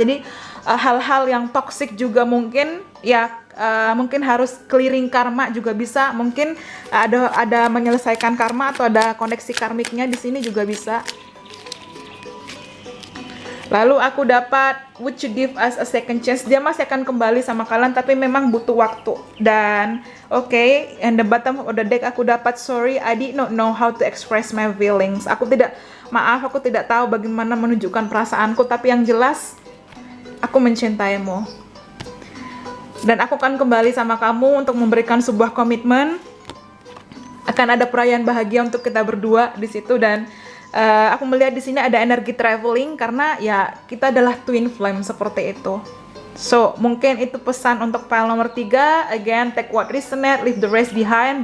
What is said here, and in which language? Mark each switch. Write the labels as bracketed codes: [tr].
[id] Jadi hal-hal yang toxic juga mungkin ya, mungkin harus clearing karma juga bisa. Mungkin ada menyelesaikan karma atau ada koneksi karmiknya di sini juga bisa. Lalu aku dapat [en] would you give us a second chance. [id] Dia masih akan kembali sama kalian tapi memang butuh waktu. Dan oke, [en] and the bottom of the deck [id] aku dapat [en] sorry I did not know how to express my feelings. [id] Aku tidak tahu bagaimana menunjukkan perasaanku, tapi yang jelas aku mencintaimu. Dan aku akan kembali sama kamu untuk memberikan sebuah komitmen. Akan ada perayaan bahagia untuk kita berdua di situ, dan aku melihat di sini ada energi traveling karena ya kita adalah twin flame seperti itu. So, mungkin itu pesan untuk pile nomor 3. [en] Again, take what resonate, leave the rest behind.